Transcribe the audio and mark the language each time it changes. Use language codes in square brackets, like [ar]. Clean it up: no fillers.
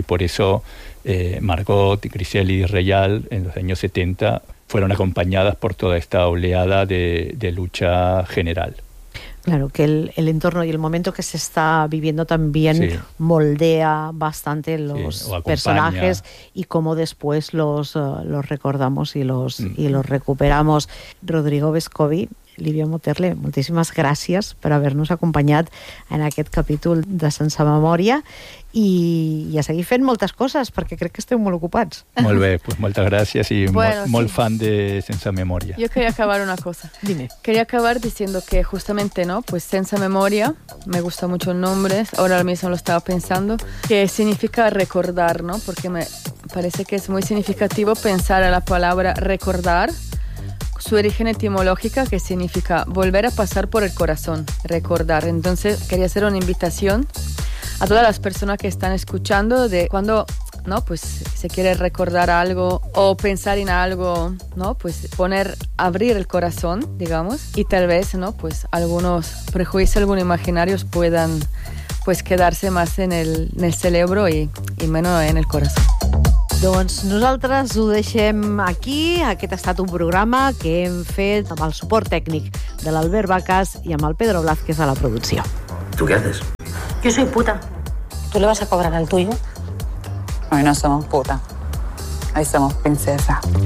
[es] Y por eso Margot, Griselli y Reyal en los años 70 fueron acompañadas por toda esta oleada de lucha general. Claro, que el entorno y el momento que se está viviendo también, sí, moldea bastante los personajes y cómo después los recordamos y los recuperamos. [ca] Rodrigo Vescovi, Livia Moterle, moltíssimes gràcies per haver-nos acompanyat en aquest capítol de Sense Memòria i a seguir fent moltes coses perquè crec que esteu molt ocupats. Molt bé, pues moltes gràcies i molt fan de Sense Memòria. [es] Jo quería acabar una cosa. Dime. Quería acabar diciendo que justamente, ¿no? Pues Sense Memòria, me gusta mucho el nombre, ahora mismo lo estaba pensando, que significa recordar, ¿no? Porque me parece que es muy significativo pensar a la palabra recordar. Su origen etimológica, que significa volver a pasar por el corazón, recordar. Entonces, quería hacer una invitación a todas las personas que están escuchando de cuando, ¿no? Pues se quiere recordar algo o pensar en algo, ¿no? Pues poner, abrir el corazón, digamos, y tal vez, ¿no? Pues algunos prejuicios, algunos imaginarios puedan, pues, quedarse más en el cerebro y menos en el corazón. [ca] Doncs nosaltres ho deixem aquí. Aquest ha estat un programa que hem fet amb el suport tècnic de l'Albert Vacas i amb el Pedro Blázquez a la producció. [es] ¿Tú qué haces? Yo soy puta. ¿Tú le vas a cobrar al tuyo? Hoy no somos puta. Hoy somos princesa.